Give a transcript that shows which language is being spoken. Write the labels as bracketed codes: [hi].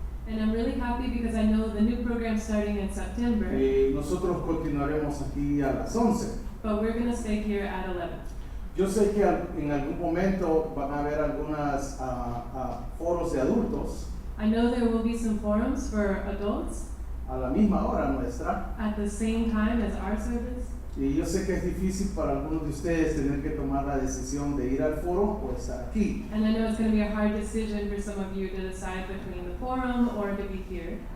[en] And I'm really happy because I know the new program's starting in September. [es] Nosotros continuaremos aquí a las 11. [en] But we're going to stay here at 11. [es] Yo sé que en algún momento van a haber algunos foros de adultos. [en] I know there will be some forums for adults [es] A la misma hora nuestra. [en] at the same time as our service. [es] Y yo sé que es difícil para algunos de ustedes tener que tomar la decisión de ir al foro o estar aquí. [en] And I know it's going to be a hard decision for some of you to decide between the forum or to be here.